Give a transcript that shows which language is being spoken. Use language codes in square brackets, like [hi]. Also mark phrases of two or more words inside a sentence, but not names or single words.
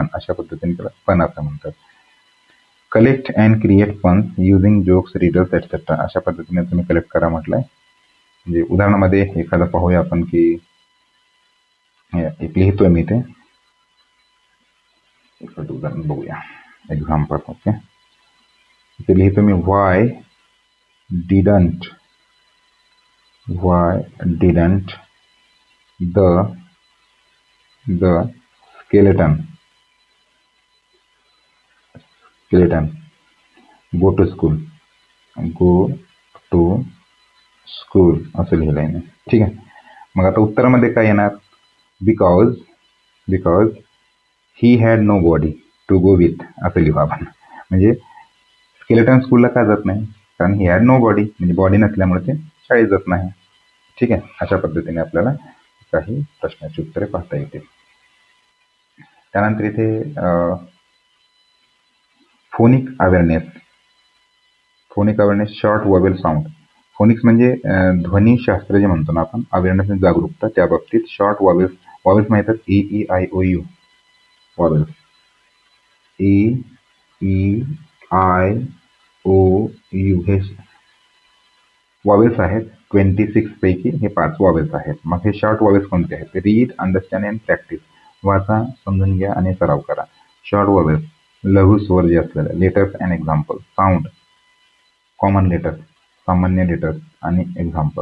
[mr] अशा पद्धतीने त्याला फन असं म्हणतात. [en] collect and create funs using jokes, riddles etcetera. [mr] अशा पद्धतीने तुम्ही कलेक्ट करा म्हटलंय. म्हणजे उदाहरणामध्ये एखादं पाहूया आपण की एक लिहितोय मी ते. एखादं उदाहरण बघूया. एक्झाम्पल. ओके. इथे लिहितो मी [en] why didn't the skeleton go to school [mr] असं लिहिलंय मी. ठीक आहे. मग आता उत्तरामध्ये काय येणार. [en] because he had no body to go with [mr] असं लिहू आपण. म्हणजे स्केलेटन स्कूलला का जात नाही, कारण [en] he had no body, [mr] म्हणजे बॉडी नसल्यामुळे ते शाळेत जात नाही. ठीक आहे. अशा पद्धतीने आपल्याला काही प्रश्नाची उत्तरे पाहता येतील. त्यानंतर इथे [en] phonic awareness. short vowel sound. [mr] फोनिक्स म्हणजे ध्वनीशास्त्र जे म्हणतो ना आपण. अवेअरनेस म्हणजे जागरूकता, त्या बाबतीत [en] short vowels [mr] माहितात. [en] E-E-I-O-U vowels. [mr] E-E-I-O-U हे वॉवेल्स आहेत. 26 पैकी हे 5 वॉवेल्स आहेत. मग हे [en] short vowels [mr] कोणते आहेत. [en] read, understand and practice. [mr] वाचा, समजून घ्या आणि सराव करा. [en] short vowels [mr] लघु स्वर जे असलेले. [en] letters and example. sound common letters, [mr] सामान्य लेटर्स आणि एक्झाम्पल.